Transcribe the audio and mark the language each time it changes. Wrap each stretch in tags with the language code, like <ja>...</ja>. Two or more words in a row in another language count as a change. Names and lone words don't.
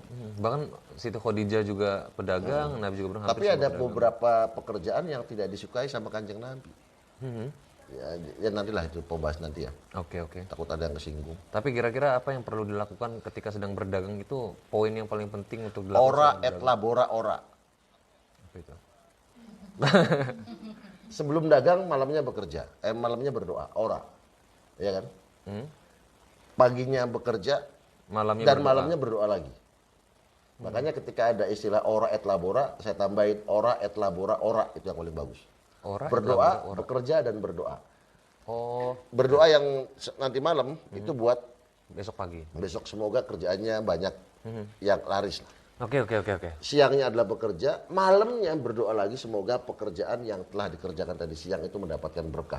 <id>Bahkan Siti Khadijah juga pedagang, Nabi juga berhampir Tapi ada beberapa pekerjaan yang tidak disukai sama Kanjeng Nabi. Ya nantilah itu pembahas nanti ya. Oke. Takut ada yang kesinggung. Tapi kira-kira apa yang perlu dilakukan ketika sedang berdagang itu poin yang paling penting untuk dilakukan?</id> <la>Ora et labora ora.</la> <id>Apa itu? Sebelum dagang malamnya bekerja, malamnya berdoa, ora. Ya kan? Paginya bekerja Malamnya dan berdoa. malamnya berdoa lagi. Makanya ketika ada istilah</id> <la>ora et labora,</la> <id>saya tambahin</id> <la>ora et labora ora,</la> <id>itu yang paling bagus. Ora, Berdoa, bekerja dan berdoa. Oh, Berdoa yang nanti malam itu buat besok pagi. besok semoga kerjaannya banyak yang laris. Oke. Siangnya adalah bekerja, malamnya berdoa lagi semoga pekerjaan yang telah dikerjakan tadi siang itu mendapatkan berkah.</id>